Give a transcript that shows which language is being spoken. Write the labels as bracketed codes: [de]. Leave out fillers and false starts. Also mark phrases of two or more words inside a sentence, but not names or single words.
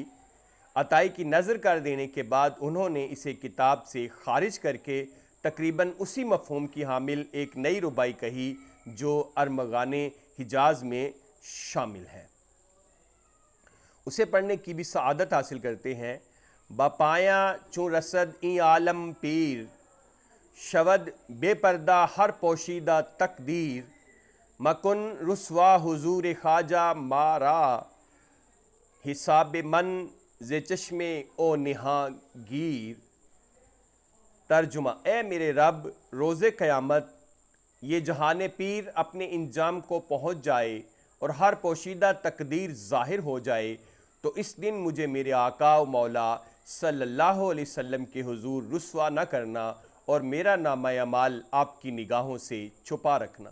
[ur] عطائی کی نظر کر دینے کے بعد انہوں نے اسے کتاب سے خارج کر کے تقریباً اسی مفہوم کی حامل ایک نئی ربائی کہی جو ارمغان حجاز میں شامل ہے۔ اسے پڑھنے کی بھی سعادت حاصل کرتے ہیں۔ [fa] باپایاں چون رسد این عالم پیر، شود بے پردہ ہر پوشیدہ تقدیر، مکن رسوا حضور خواجہ مارا، حساب من ز چشم او نہاں گیر۔ [ur] ترجمہ: اے میرے رب، روز قیامت یہ جہان پیر اپنے انجام کو پہنچ جائے اور ہر پوشیدہ تقدیر ظاہر ہو جائے تو اس دن مجھے میرے آقا و مولا [ar] صلی اللہ علیہ وسلم [ur] کے حضور رسوا نہ کرنا اور میرا نامہ اعمال آپ کی نگاہوں سے چھپا رکھنا۔